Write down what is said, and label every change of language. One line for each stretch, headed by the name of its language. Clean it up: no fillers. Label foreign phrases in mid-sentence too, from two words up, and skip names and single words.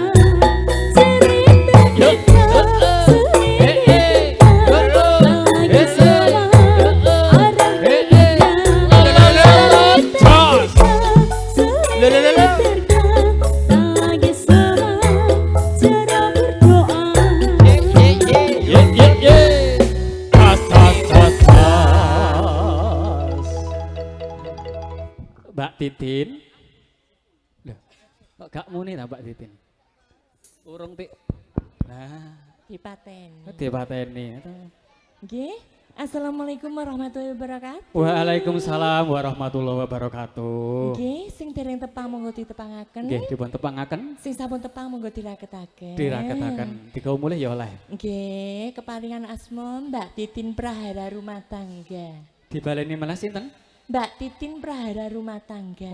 Indonesian: Cerita kita sulit dicerna, lagi sama arah lagi sama cara berdoa.
Javanese: Mbak Titin. Loh, kok gak muni ta Mbak Titin? Urung Tik. Nah, Dipateni. dipateni. Nggih,
Arabic: السلام عليكم ورحمة الله وبركاته. وعليكم السلام ورحمة الله وبركاته.
Javanese: Nggih, sing dereng tepang monggo ditepangaken. Nggih, dipun tepangaken, Sing sampun tepang monggo diraketaken. diraketaken, digawa mulih ya oleh. Nggih, keparingan asma Mbak Titin Prahara Rumah Tangga. Dibaleni malah sinten? Mbak Titin Prahara Rumah Tangga.